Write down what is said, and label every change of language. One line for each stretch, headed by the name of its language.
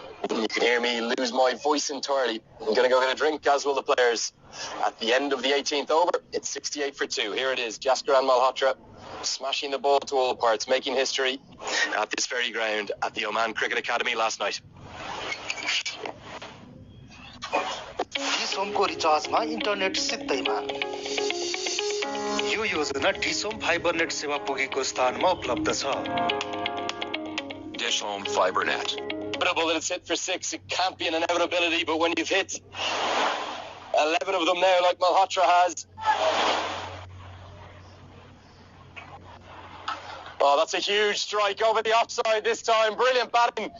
English: You can hear me lose my voice entirely. I'm going to go get a drink, as will the players. At the end of the 18th over, it's 68 for 2. Here it is, Jaskaran Malhotra smashing the ball to all parts, making history at this very ground at the Oman Cricket Academy last night.
Nepali: डिसोमको रिचार्जमा internet सित्तैमा यो योजना डिसोम fibre net सेवा पुगेको स्थानमा उपलब्ध छ
English: Dish Home Fiber Net. Inevitable that it's hit for 6. It can't be an inevitability, but when you've hit 11 of them now, like Malhotra has. Oh, that's a huge strike over the offside this time. Brilliant batting.